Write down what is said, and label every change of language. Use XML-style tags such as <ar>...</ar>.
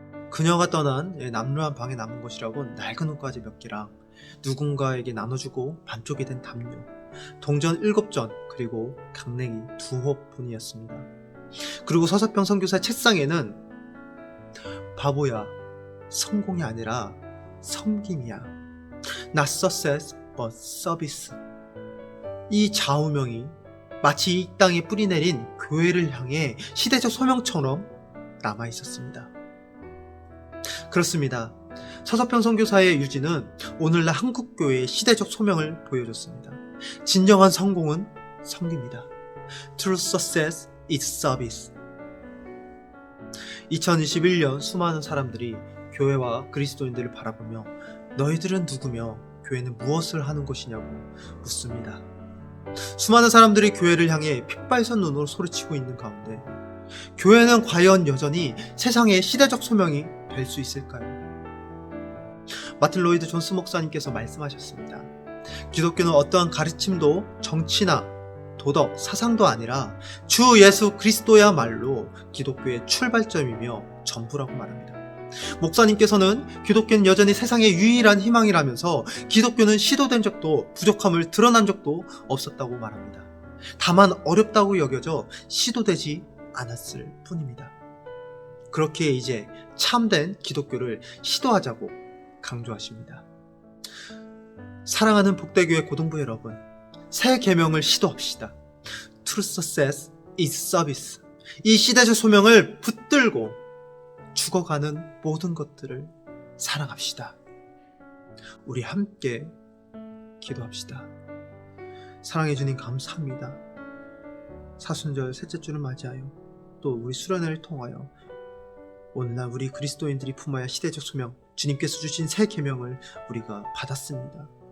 <ko>그녀가 떠난 남루한 방에 남은 것이라고 낡은 옷가지 몇 개랑 누군가에게 나눠주고 반쪽이 된 담요, 동전 7전, 그리고 강냉이 2홉뿐이었습니다. 그리고 서서평 선교사의 책상에는 바보야, 성공이 아니라 섬김이야.</ko> <en>Not success, but service.</en> <ko>이 좌우명이 마치 이 땅에 뿌리내린 교회를 향해 시대적 소명처럼 남아있었습니다. 그렇습니다. 서서평 선교사의 유지는 오늘날 한국교회의 시대적 소명을 보여줬습니다. 진정한 성공은 섬깁니다.</ko> <en>True success is service.</en> <ko>2021년 수많은 사람들이 교회와 그리스도인들을 바라보며 너희들은 누구며 교회는 무엇을 하는 것이냐고 묻습니다. 수많은 사람들이 교회를 향해 핏발선 눈으로 소리치고 있는 가운데 교회는 과연 여전히 세상의 시대적 소명이 될 수 있을까요? 마틴 로이드 존스 목사님께서 말씀하셨습니다. 기독교는 어떠한 가르침도 정치나 도덕, 사상도 아니라 주 예수 그리스도야말로 기독교의 출발점이며 전부라고 말합니다. 목사님께서는 기독교는 여전히 세상의 유일한 희망이라면서 기독교는 시도된 적도 부족함을 드러난 적도 없었다고 말합니다. 다만 어렵다고 여겨져 시도되지 않았을 뿐입니다. 그렇기에 이제 참된 기독교를 시도하자고 강조하십니다. 사랑하는 복대교회 고등부 여러분, 새 계명을 시도합시다.</ko> <en>True success is service.</en> <ko>이 시대적 소명을 붙들고 죽어가는 모든 것들을 사랑합시다. 우리 함께 기도합시다. 사랑해 주님 감사합니다. 사순절 셋째 주를 맞이하여 또 우리 수련회를 통하여 오늘날 우리 그리스도인들이 품어야 시대적 소명, 주님께서 주신 새 계명을 우리가 받았습니다.</ko>